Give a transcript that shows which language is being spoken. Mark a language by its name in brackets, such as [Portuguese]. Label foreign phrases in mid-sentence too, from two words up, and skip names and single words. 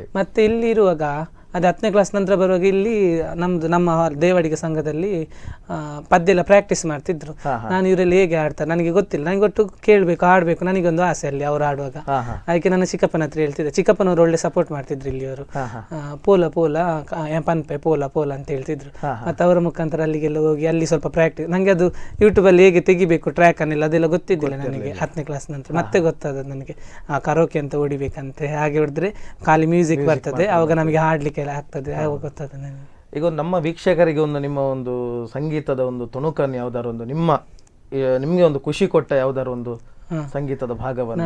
[Kannada] ಮತ್ತೆ ಇಲ್ಲಿ ಇರುವಾಗ ಅದು 10ನೇ ಕ್ಲಾಸ್ ನಂತರ ಬರುವಾಗ ಇಲ್ಲಿ ನಮ್ಮ ದೇವಾಡಿಗ ಸಂಘದಲ್ಲಿ ಪದ್ಯ ಎಲ್ಲ ಪ್ರಾಕ್ಟೀಸ್ ಮಾಡ್ತಿದ್ರು. ನಾನು ಇವರಲ್ಲಿ ಹೇಗೆ ಆಡ್ತಾರೆ ನನಗೆ ಗೊತ್ತಿಲ್ಲ, ನನಗೆ ಒಟ್ಟು ಕೇಳಬೇಕು, ಆಡಬೇಕು, ನನಗೊಂದು ಆಸೆ ಅಲ್ಲಿ ಅವ್ರು ಆಡುವಾಗ. ಅದಕ್ಕೆ ನನ್ನ ಚಿಕ್ಕಪ್ಪನ ಹತ್ರ ಹೇಳ್ತಿದ್ದೆ. ಚಿಕ್ಕಪ್ಪನವ್ರು ಒಳ್ಳೆ ಸಪೋರ್ಟ್ ಮಾಡ್ತಿದ್ರು ಇಲ್ಲಿ ಅವರು. [Tulu] ಪೋಲ ಪೋಲ ಪನ್ಪೆ ಪೋಲ ಪೋಲ [Kannada] ಅಂತ ಹೇಳ್ತಿದ್ರು. ಮತ್ತು ಅವರ ಮುಖಾಂತರ ಅಲ್ಲಿಗೆಲ್ಲ ಹೋಗಿ ಅಲ್ಲಿ ಸ್ವಲ್ಪ ಪ್ರಾಕ್ಟೀಸ್, ನನಗೆ ಅದು ಯೂಟ್ಯೂಬಲ್ಲಿ ಹೇಗೆ ತೆಗಿಬೇಕು ಟ್ರ್ಯಾಕ್ ಅನ್ನೆಲ್ಲ ಅದೆಲ್ಲ ಗೊತ್ತಿದ್ದಿಲ್ಲ ನನಗೆ 10ನೇ ಕ್ಲಾಸ್ ನಂತರ. ಮತ್ತೆ ಗೊತ್ತಾದದ್ದು ನನಗೆ ಕರೋಕೆ ಅಂತ ಹೊಡಿಬೇಕಂತೆ, ಹಾಗೆ ಹೊಡೆದ್ರೆ ಖಾಲಿ ಮ್ಯೂಸಿಕ್ ಬರ್ತದೆ, ಆವಾಗ ನಮಗೆ ಹಾಡ್ಲಿಕ್ಕೆ ಆಗ್ತದೆ, ಆವಾಗ ಗೊತ್ತಾದ ನನಗೆ. ಈಗ ನಮ್ಮ ವೀಕ್ಷಕರಿಗೆ ಒಂದು ನಿಮ್ಮ ಒಂದು ಸಂಗೀತದ ಒಂದು ತುಣುಕನ್ನು ಯಾವ್ದಾರು ಒಂದು ನಿಮ್ಗೆ ಒಂದು ಖುಷಿ ಕೊಟ್ಟ ಯಾವ್ದಾರು ಒಂದು ಸಂಗೀತದ ಭಾಗವನ್ನು.